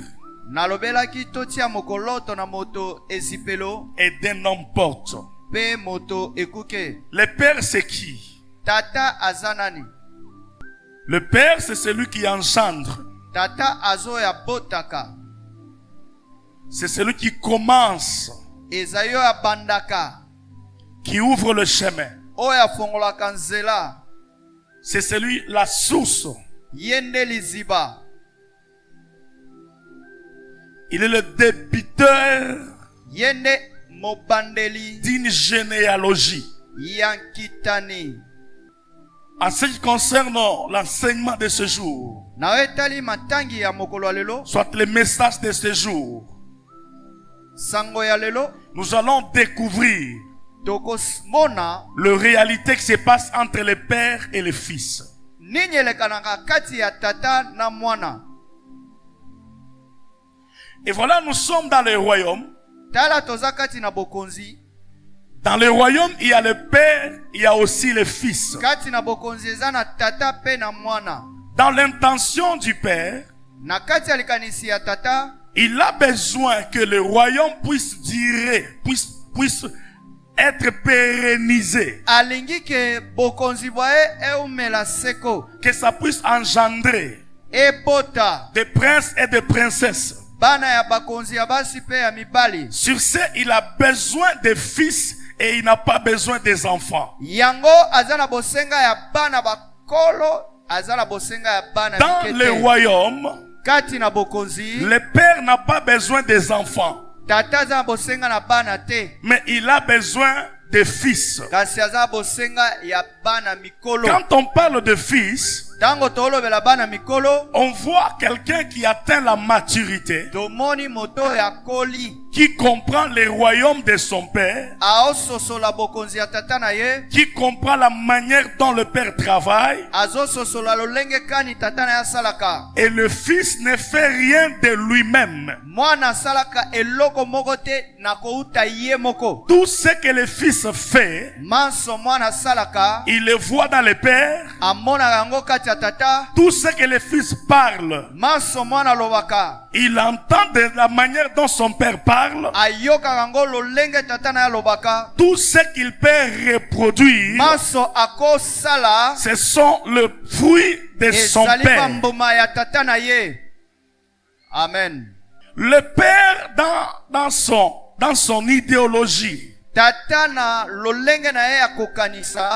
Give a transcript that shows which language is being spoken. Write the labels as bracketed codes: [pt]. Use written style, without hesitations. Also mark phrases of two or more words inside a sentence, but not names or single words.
[ln] Nalobelaki totia mokoloto na moto ezipelo [fr] et d'un homme porte. [ln] pe moto ekuke. [fr] Le père, c'est qui? [ln] Tata azanani. [fr] Le père, c'est celui qui engendre. [ln] Tata azo ya botaka. [fr] C'est celui qui commence, [ln] Ezayo ya bandaka. [fr] qui ouvre le chemin. [ln] Oya fongolaka nzela. [fr] C'est celui, la source. [ln] Yende liziba. [fr] Il est le débiteur [ln] Yende mobandeli. [fr] d'une généalogie. [ln] Yankitani. [fr] En ce qui concerne l'enseignement de ce jour, [ln] Na etali matangi ya mokolo lelo. [fr] soit le message de ce jour, [ln] Sango ya lelo. [fr] nous allons découvrir [ln] Tokos mona. [fr] la réalité qui se passe entre le père et le fils. [ln] Ninyelekanaka kati ya tata na mwana. [fr] Et voilà, nous sommes dans le royaume. [ln] Tala toza kati na bokonzi. [fr] Dans le royaume, il y a le père, il y a aussi le fils. [ln] Kati na bokonzi eza na tata pe na mwana. [fr] Dans l'intention du père, [ln] Na kati ya likanisi ya tata. [fr] il a besoin que le royaume puisse durer, puisse être pérennisé. [ln] Alingi ke bokonzi bwae eumela seko. [fr] Que ça puisse engendrer [ln] Ebota. [fr] des princes et des princesses. [ln] Bana ya bakonzi ya basi pe ya mibali. [fr] Sur ce, il a besoin des fils et il n'a pas besoin des enfants. [ln] Yango azana bosenga ya bana bakolo. Azana bosenga ya bana [fr] Dans [ln] mikete. [fr] le royaume, [ln] Kati na bokonzi. [fr] le père n'a pas besoin des enfants, [ln] Tata azana bosenga na bana te. [fr] mais il a besoin des fils. [ln] Kasi azana bosenga ya bana mikolo. [fr] Quand on parle de fils, [ln] Tango tolobela bana mikolo. [fr] on voit quelqu'un qui atteint la maturité, [ln] Tomoni moto ya koli. [fr] qui comprend le royaume de son père, [ln] Aososola bokonzi ya tata na ye. [fr] qui comprend la manière dont le père travaille, [ln] Azososola lolenge kani tata na ya salaka. [fr] et le fils ne fait rien de lui-même. [ln] Mwana salaka eloko moko te na kouta ye moko. [fr] Tout ce que le fils fait, [ln] Manso mwana salaka. [fr] il le voit dans le père. [ln] Amona yango kati ya tata. [fr] Tout ce que le fils parle, [ln] Manso mwana lobaka. [fr] il entend de la manière dont son père parle. [ln] Ayoka yango lolenge tata na ya lobaka. [fr] Tout ce qu'il peut reproduire, [ln] Manso ako sala. [fr] ce sont le fruit de son [ln] Ezali [fr] père. [ln] bamboma ya tata na ye. Amen. [fr] Le père dans son idéologie, [ln] Tata na lolenge na ye ya kokanisa.